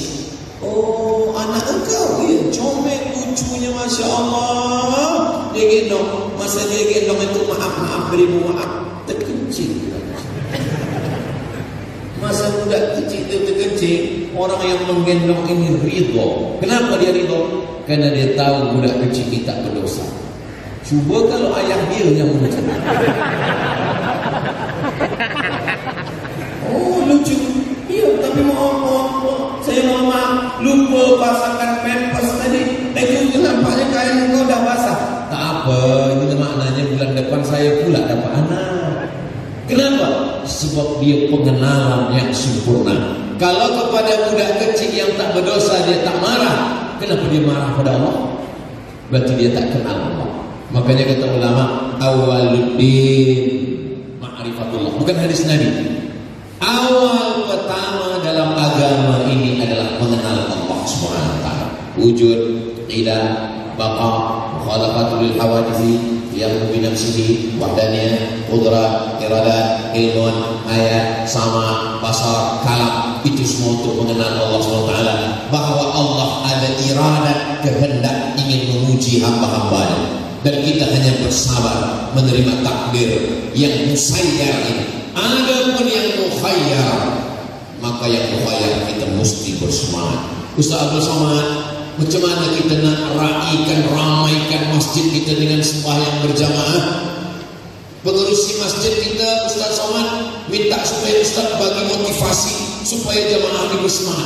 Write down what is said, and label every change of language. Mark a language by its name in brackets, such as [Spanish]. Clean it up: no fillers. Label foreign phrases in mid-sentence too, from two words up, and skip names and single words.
[Malay] Oh, anak engkau, ya, comel lucunya, [Arabic] ما شاء الله. [Malay] Dia gendong, masa dia gendong itu maaf, beribu maaf, terkencing. Masa budak kecil itu terkencing, orang yang menggendong ini ridho. Kenapa dia ridho? Karena dia tahu budak kecil ini tak berdosa. Cuba kalau ayah dia yang macam itu. Oh, lucu. Iya, tapi mohon, saya mohon maaf, lupa pasangkan pampers tadi. Itu nampaknya kain engkau dah basah. Tak apa, ini maknanya bulan depan saya pula dapat anak. Kenapa? Sebab dia pengenalan yang sempurna. Kalau kepada budak kecil yang tak berdosa dia tak marah, kenapa dia marah pada Allah? Berarti dia tak kenal Allah. Makanya kata ulama, [Arabic] أول الدين معرفة الله. [Malay] Bukan hadis Nabi. Awal pertama dalam agama ini adalah mengenal Allah [Arabic] سبحانه وتعالى. وجود، إله، بقاء، مخالفة للحوادث, yang بنفسه، وحدانية، قدرة، إرادة، علم، آية، سمع، بصر، كلام. [Malay] Itu semua untuk mengenal Allah [Arabic] سبحانه وتعالى. [Malay] Bahwa Allah ada iradat, kehendak ingin menguji hamba-hambanya. Dan kita hanya bersabar menerima takdir yang musayyar ini. Adapun yang mukhayyar, maka yang mukhayyar kita mesti bersemangat. Ustaz Abdul Somad, macam mana kita nak ramaikan masjid kita dengan sembahyang berjamaah? Pengerusi masjid kita, Ustaz Somad, minta supaya Ustaz bagi motivasi supaya jamaah ini bersemangat.